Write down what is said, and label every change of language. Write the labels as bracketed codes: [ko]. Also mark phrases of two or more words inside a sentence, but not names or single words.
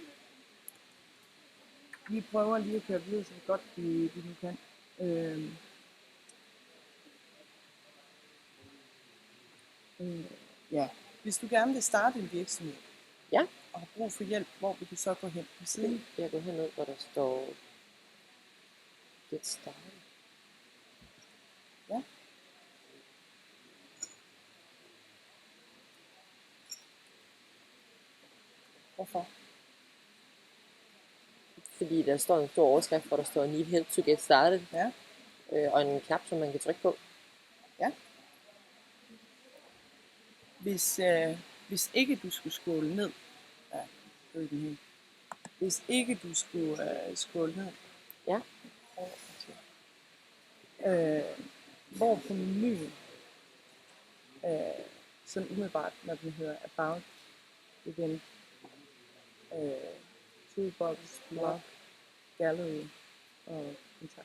[da] Vi prøver lige at køre videre så godt vi nu kan. Ja. Hvis du gerne vil starte en virksomhed, Ja. og har brug for hjælp, hvor vil du så gå hen på siden? Jeg går herned, hvor der står [en] get started. [da] Ja. Hvorfor? Fordi der står en stor overskrift, hvor der står [en] Need help to get started, [da] Ja. og en knap, som man kan trykke på. Ja. Hvis ikke du skulle scrolle ned, ja, det er den helt. Hvis ikke du skulle scrolle ned, Ja. hvor på menuen, sådan umiddelbart, når den hedder About, Event, Toolbox, Blog, Gallery og Kontakt.